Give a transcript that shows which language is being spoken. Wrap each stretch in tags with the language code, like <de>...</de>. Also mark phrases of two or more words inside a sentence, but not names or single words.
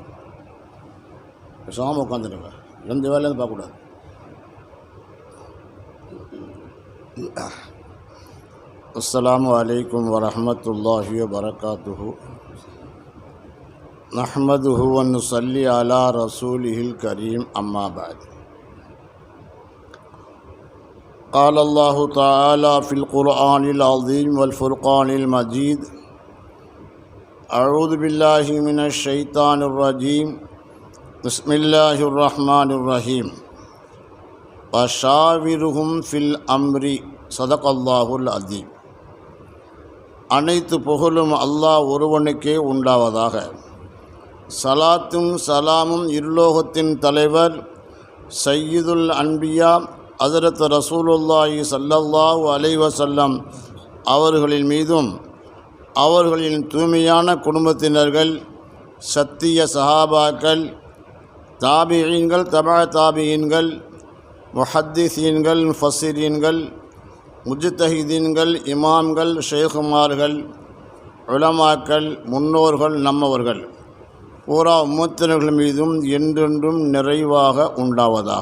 <ta>பேசாமல் உட்காந்துடுங்க, எந்த வேலையும் பார்க்கக்கூடாது.</ta> <ar>السلام عليكم ورحمة الله وبركاته. نحمده ونصلي على رسوله الكريم. أما بعد. قال الله تعالى في القرآن العظيم والفرقان المجيد: أعوذ بالله من الشيطان الرجيم. بسم الله الرحمن الرحيم. وشاورهم في الأمر. صدق الله العظيم.</ar> <ta>அனைத்து புகழும் அல்லாஹ் ஒருவனுக்கே உண்டாவதாக. சலாத்தும் சலாமும் இருலோகத்தின் தலைவர்</ta> <ar>سيد الأنبياء</ar> <ta>ஹஜ்ரத் ரசூலுல்லாஹி</ta> <ar>صلى الله عليه وسلم</ar> <ta>அவர்களின் மீதும் அவர்களின் தூய்மையான குடும்பத்தினர்கள், சத்திய சஹாபாக்கள், தாபிஈன்கள், தபா தாபிஈன்கள், முஹத்திஸீன்கள், முஃபஸ்ஸிரீன்கள், முஜ்தஹிதீன்கள், இமாம்கள், ஷேகுமார்கள், உலமாக்கள், முன்னோர்கள், நம்மவர்கள் பூரா உம்மத்தினர்கள் மீதும் என்றென்றும் நிறைவாக உண்டாவதாக.</ta>